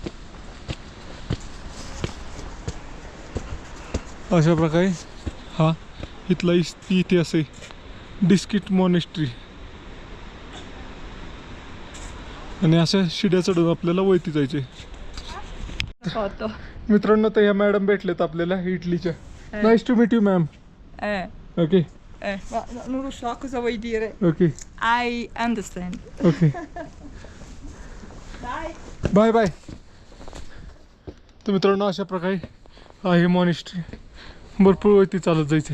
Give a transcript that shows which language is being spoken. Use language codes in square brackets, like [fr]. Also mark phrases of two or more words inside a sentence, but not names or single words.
[mr] अशा प्रकारे हा इथला इतिहास आहे डिस्किट मॉनेस्ट्री. आणि अशा शिड्या चढून आपल्याला वरती जायचे. मित्रांनो तर ह्या मॅडम भेटलेत आपल्याला इटलीच्या. [en] Nice to meet you ma'am. Okay [it] Non lo so cosa vuoi dire. [en] ओके I understand. ओके Bye. Bye bye. [mr] तर मित्रांनो अशा प्रकारे आहे मॉनेस्ट्री. भरपूर वरती चालत जायचे.